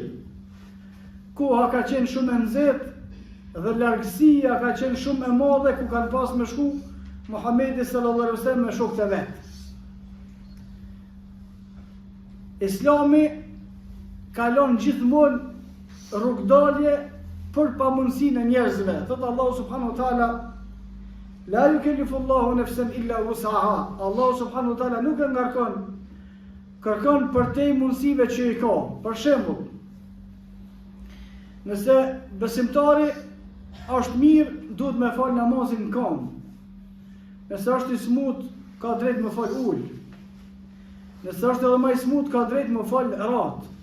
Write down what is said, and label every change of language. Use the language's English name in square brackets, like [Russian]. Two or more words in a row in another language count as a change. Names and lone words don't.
[Albanian] Koha ka qenë shumë e nxehtë dhe largësia ka qenë shumë e madhe ku kanë pas me shku Muhamedi [Arabic] صلى الله عليه وسلم [Albanian] me shokët e vet. Islami kalon gjithmonë rrugdalje për pamundësinë e njerëzve. [Arabic] Thot الله سبحانه وتعالى: لا يكلف الله نفسا إلا وسعها." [Albanian] Allahu [Arabic] سبحانه وتعالى [Albanian] nuk e kërkon për te mundësive që i ka. Për shembull, nëse besimtari është mirë, duhet me fal namazin në këmbë. Nëse është i smut, ka drejt me fal ul. Nëse është edhe më i smut, ka drejt me fal rat.